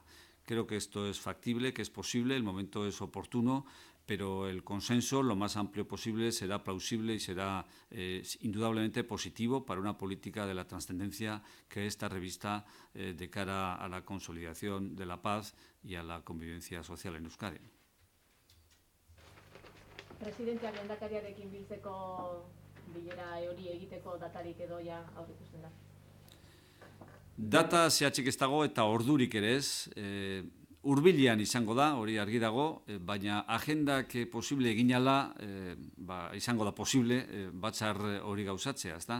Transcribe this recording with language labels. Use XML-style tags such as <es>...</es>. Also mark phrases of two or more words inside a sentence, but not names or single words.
<es>Creo que esto es factible, que es posible, el momento es oportuno, pero el consenso, lo más amplio posible, será plausible y será indudablemente positivo para una política de la trascendencia que esta revista de cara a la consolidación de la paz y a la convivencia social en Euskadi.</es> <eu>Presidenteak lehendakariarekin biltzeko bilera hori egiteko datarik edo ja aurreikusten da? Data zehatzik ez dago eta ordurik ere ez. Hurbilean izango da, hori argi dago, baina agendak posible egin ala izango da posible batzar hori gauzatzea, ezta?</eu>